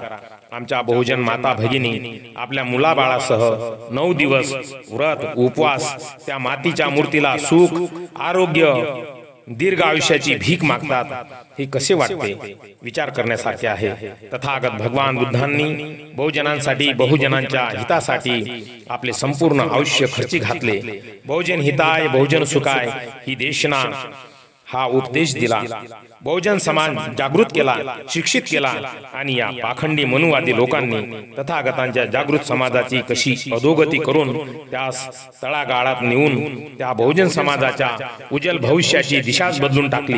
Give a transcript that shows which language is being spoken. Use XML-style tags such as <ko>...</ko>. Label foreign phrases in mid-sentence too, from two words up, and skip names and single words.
<mr>आमच्या बहुजन माता भगिनी आपल्या मुलाबाळासह 9 दिवस व्रत उपवास त्या मातीच्या मूर्तीला सुख, आरोग्य, दीर्घ आयुष्याची भीक मागतात. हे कसे वाटते? विचार करण्यासारखे आहे. तथागत भगवान बुद्धांनी बहुजनांसाठी, बहुजनांच्या हितासाठी आपले संपूर्ण आयुष्य खर्ची घातले.</mr> <pi>बहुजन हिताय बहुजन सुखाय</pi> <mr>ही देशना हा उपदेश दिला. बहुजन समाज जागृत केला, शिक्षित केला आणि या पाखंडी मनुवादी लोकांनी तथागतांच्या जागृत समाजाची कशी अधोगती करून त्यास तळागाळात नेऊन त्या बहुजन समाजाच्या उज्ज्वल भविष्याची दिशाच बदलून टाकली.</mr>